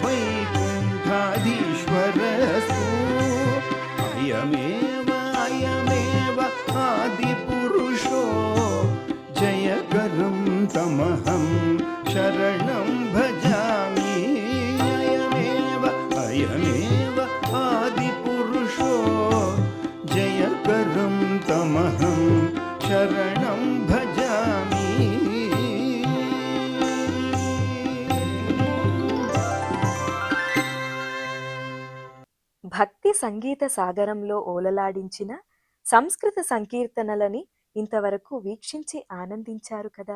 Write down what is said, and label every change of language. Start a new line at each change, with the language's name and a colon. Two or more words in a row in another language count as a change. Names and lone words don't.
Sanskrit: वैकुण्ठाधीश्वरस्तु अयमेव आदिपुरुषो जयकरं तमहं शरणं भजामि अयमेव आदिपुरुषो जयकरं तमहं शरणं भजामि।
Telugu: భక్తి సంగీత సాగరంలో ఓలలాడించిన సంస్కృత సంకీర్తనలని ఇంతవరకు వీక్షించి ఆనందించారు కదా.